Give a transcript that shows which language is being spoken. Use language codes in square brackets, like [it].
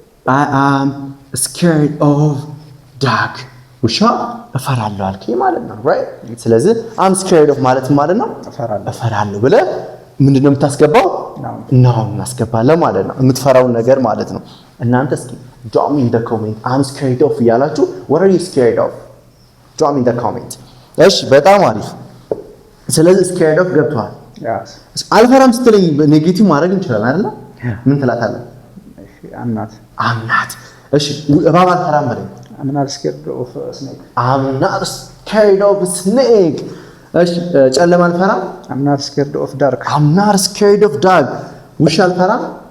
[en] I am scared of dog [am] ውሻ እፈራለሁ አልከኝ ማለት ነው [en] right? [am] ስለዚህ [en] I'm scared of [am] ማለት ነው እፈራለሁ ብለህ ምንድነው የምታስገባው? ናውን እናስገባለን ማለት ነው። የምትፈራውን ነገር ማለት ነው። እናንተ እስኪ [en] drop me in the comment [am] I'm scared of እያላችሁ what are you scared of drop me in the comment። እሺ በጣም አሪፍ። ስለዚህ scared of ገብቷል። አልፈራም ስትለኝ ኔጌቲቭ ማድረግ እንችላለን አይደል? ምን ትላታለህ? [en] I'm not። [am] እሺ እባብ አልፈራም በለኝ። [en] I'm not scared of snake። I'm not scared of snake። [am] እሺ ጨለማ አልፈራም። [en] I'm not scared of dark። I'm not scared of dark። [am] ውሻ አልፈራም።